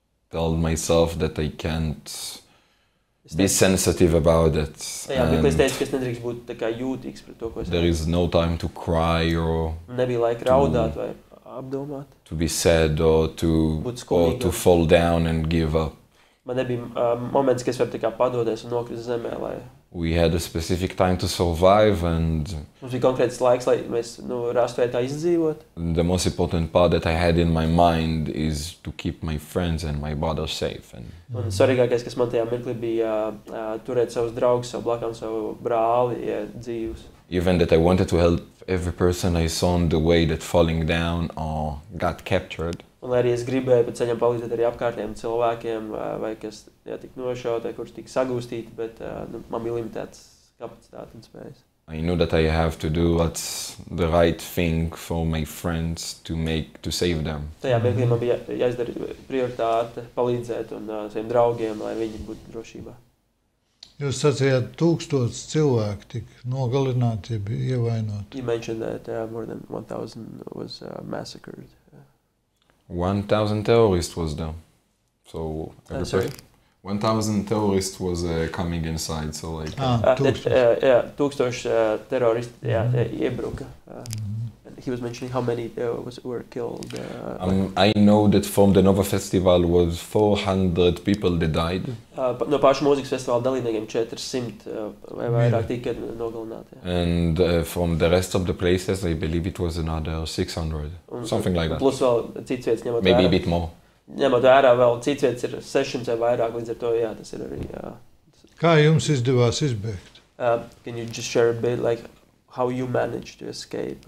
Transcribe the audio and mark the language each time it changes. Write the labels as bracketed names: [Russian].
[English] Told myself that I can't be sensitive about it. [Latvian] Jā, bet es teicu, ka es nedrīkst būt tā kā jūtīgs pret to, ko es redzēju. [English] There is no time to cry or [Latvian] nebija laika raudāt vai apdomāt. [English] To be sad or to fall down and give up. [Latvian] Man nebija moments, ka es varu tā kā padoties un nokrist zemē, lai... [English] We had a specific time to survive and... [Latvian] Mums bija konkrēts laiks, lai mēs rastu veidā izdzīvot. [English] The most important part that I had in my mind is to keep my friends and my brother safe. [Latvian] Un svarīgākais, kas man tajā mirklī bija turēt savus draugus, savu blakām, savu brāli dzīvus. [English] Even that I wanted to help every person I saw on the way that falling down or got captured. [Latvian] Un arī es gribēju pa ceļam palīdzēt arī apkārtējiem cilvēkiem, vai kas tik nošaut, vai kurš tika sagūstīti, bet man bija limitēts kapacitāte un spējas. [English] I knew that I have to do what's the right thing for my friends to save them. [Latvian] Tajā mirklī man bija jāizdara prioritāte palīdzēt un saviem draugiem, lai viņi būtu drošībā. Jūs sacījāt, 1000 cilvēki tika nogalināti, bija ievainoti. [English] You mentioned that more than 1,000 was massacred. 1,000 terrorists was there. So 1,000 terrorists was coming inside. So like [Latvian] 1000 terroristi iebruka. [English] He was mentioning how many were killed. I know that from the Nova Festival was 400 people that died. [Latvian] No paša mūzikas festivāla dalībniekiem 400 vai vairāk tika nogalināti. [English] And from the rest of the places, I believe it was another 600, something like that. [Latvian] Plus vēl cits vietas ņemot [English] maybe a bit more. [Latvian] Ņemot vērā vēl cits vietas ir 600 vai vairāk, līdz ar to tas ir arī. Kā jums izdevās izbēgt? [English] Can you just share a bit like how you managed to escape?